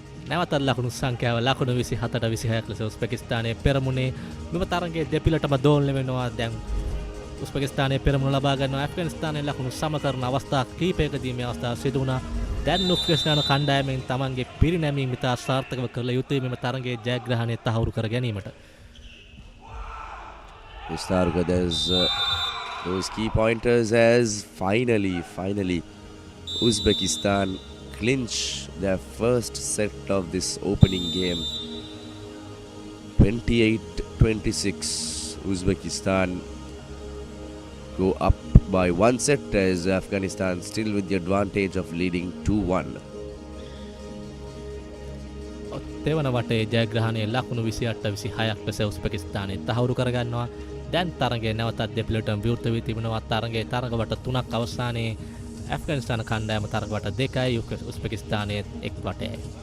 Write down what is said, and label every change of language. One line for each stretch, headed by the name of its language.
Sinhala: නැවතත් ලකුණු සංඛ්‍යාව ලකුණු 27ට 26ක් ලෙස උස්බෙකිස්තානයේ පෙරමුණේ මෙම තරගයේ දෙපිලටම දෝලණය වෙනවා. දැන් උස්බෙකිස්තානයේ පෙරමුණ ලබා ගන්නවා. ඇෆ්ගනිස්තානයේ ලකුණු සම කරන අවස්ථා කිහිපයකදී මේ අවස්ථාව සිදු වුණා. දැන් උස්බෙකිස්තාන කණ්ඩායමෙන් තමන්ගේ පිරිනැමීම ඉතා සාර්ථකව කළ යුතුයි මෙම තරගයේ ජයග්‍රහණය තහවුරු කර ගැනීමට.
English: Vistaruka, there's those key pointers as finally Uzbekistan clinch their first set of this opening game. 28-26. Uzbekistan go up by 1 set as Afghanistan still with the advantage of leading 2-1.
Sinhala: තෙවන වටේ ජයග්‍රහණය ලකුණු 28ට 26ක් ලෙස උස්බෙකිස්තානය තහවුරු කරගන්නවා. දැන් තරගය නැවතත් දෙපිලටම විවෘත වී තිබෙනවා. තරගයේ තරග වට 3ක් අවසානයේ ඇෆ්ගනිස්තාන කණ්ඩායම තරග වට 2යි, උස්බෙකිස්තානයේ 1 වටයයි.